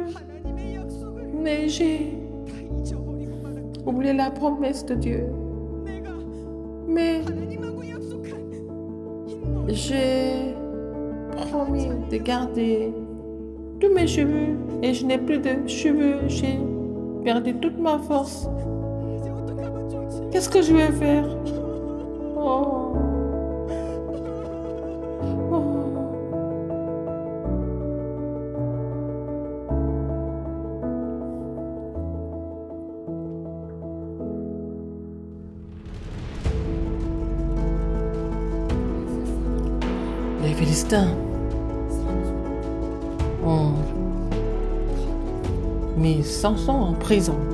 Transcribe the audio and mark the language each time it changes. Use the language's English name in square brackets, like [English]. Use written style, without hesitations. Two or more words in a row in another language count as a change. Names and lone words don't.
[Korean] 하나님의 약속을 [French] mais j'ai [Korean] 다 잊어버리고 말았기. [French] oublié la promesse de Dieu. [Korean] 내가 [French] Mais [Korean] 하나님하고 약속한 흰머리 [French] j'ai promis de garder tous mes cheveux et je n'ai plus de cheveux. J'ai perdu toute ma force. [Korean] 이제 어떡하면 좋지? [French] Qu'est-ce que je vais faire? Oh. Oh. Les Philistins ont mis Samson en prison.